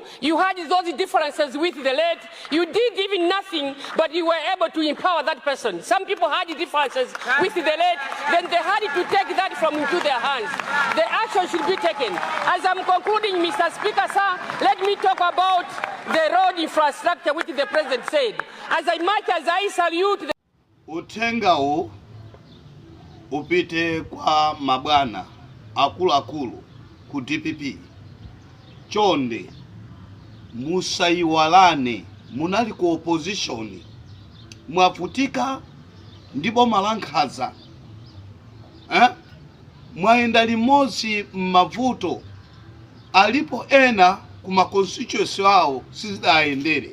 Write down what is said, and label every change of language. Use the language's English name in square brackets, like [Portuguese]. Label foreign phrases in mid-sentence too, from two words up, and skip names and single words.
[English] You had those differences with the late. You did even nothing, but you were able to empower that person. Some people had differences with the late, then they had to take that from into their hands. The action should be taken. As I'm concluding, Mr. Speaker, sir, let me talk about the road infrastructure, which the President said. As much as I salute the [Nyanja] Utengawo upite kwa mabwana akulu ku DPP. Chonde musaiwalane, munali ku opposition, mwafutika ndipo malankhaza, mwaenda limodzi m'mavuto alipo ena kuma constituency wawo sizidayendere.